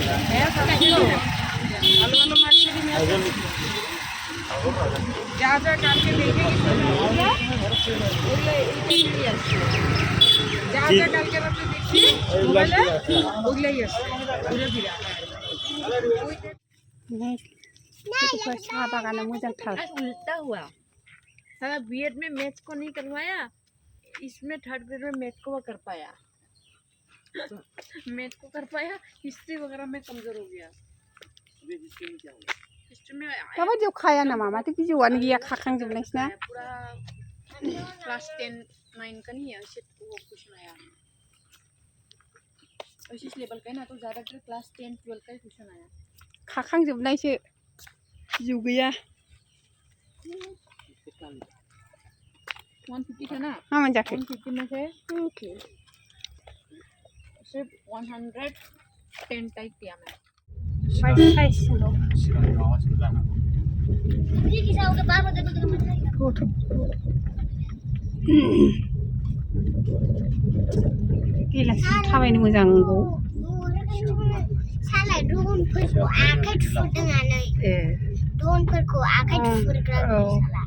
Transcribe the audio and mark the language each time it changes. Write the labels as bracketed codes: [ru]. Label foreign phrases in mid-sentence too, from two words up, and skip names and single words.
[bn] যা যা কালকে দেখে যা যা কালকে রাতে দেখছি মোবাইলে ওগুলাই আছে ঘুরে ফিরে [brx] साहा बागाना मोजांथार [hi] उल्टा हुआ साला बीएड में मैथ्स को नहीं करवाया इसमें [en] third grade [hi] में मैथ को कर पाया मैथ को कर पाया हिस्ट्री वगैरह में कमजोर हो गया हिस्ट्री में [brx] दाबायदियाव खाया नामा माथो बिजौआनो गैया खाखांजोबनायसोना [hi] पूरा क्लास 10 9 का नहीं है सिर्फ वो क्वेश्चन आया इस लेवल का है ना तो ज़्यादातर क्लास 10 12 का ही क्वेश्चन आया [brx] खाखांजोबनायसो बिजौ गैया [hi] 150 था ना [brx] मा मोनजाखो [hi] 150 में से सिर्फ 110 टाइप किया मैं साइजल' [brx] सिगांनि माबासो जानांगौ गेलासो थाबायनो मोजांगौ साला ड्रनफोरखौ आखाइ थुफुरदोंआनो ड्रनफोरखौ आखाइ थुफुरग्रा साला